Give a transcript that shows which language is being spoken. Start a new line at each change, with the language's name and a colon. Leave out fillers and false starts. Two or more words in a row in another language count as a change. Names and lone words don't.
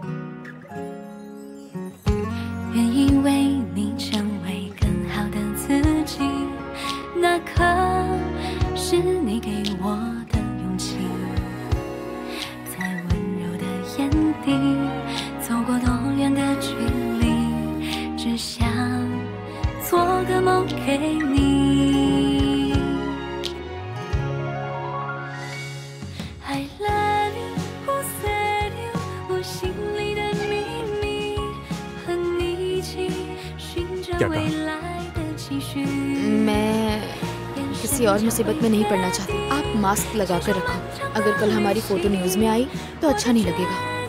Chinese: 愿意为你成为更好的自己，那刻是你给我的勇气，在温柔的眼底走过多远的距离，只想做个梦给你。
English: I love you, who said you，
Chinese: 我心里的秘密，和你一起寻找未来的期许。
Hindi: मैं किसी और मुसीबत में नहीं पड़ना चाहती। आप मास्क लगा कर रखो, अगर कल हमारी फोटो न्यूज में आई तो अच्छा नहीं लगेगा।